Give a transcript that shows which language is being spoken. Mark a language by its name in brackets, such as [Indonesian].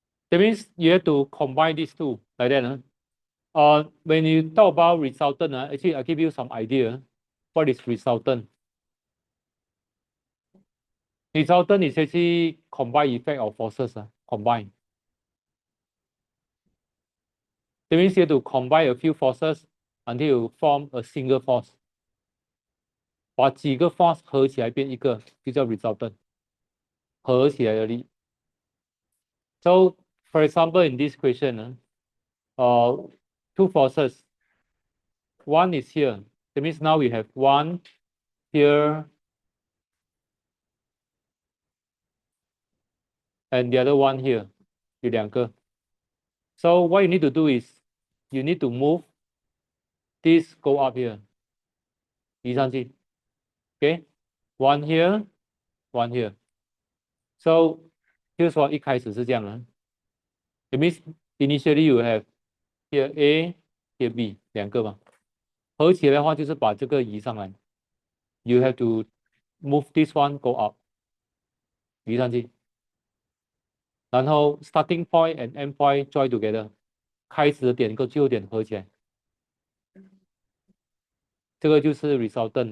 [English] That means you have to combine these two like that. When you talk about resultant, actually I give you some idea. What is resultant? Resultant is actually combined effect of forces. Combine. That means you have to combine a few forces until you form a single force. [Chinese] 把几个 force 合起来变一个，就叫 resultant。合起来的力。 [English] So, for example, in this question, two forces. One is here. That means now we have one here and the other one here. [Chinese] 有两个。 [English] So what you need to do is you need to move this go up here. [Chinese] 移上去。 [English] Okay? One here, one here. [Chinese] So 就是说一开始是这样的。 [English] It means initially you have here A, here B [Chinese] 两个嘛。合起来的话就是把这个移上来。 [English] you have to move this one go up， [Chinese] 移上去， [English] 然后 starting point and end point join together， [Chinese] 开始的点跟最后点合起来，这个就是 [English] resultant。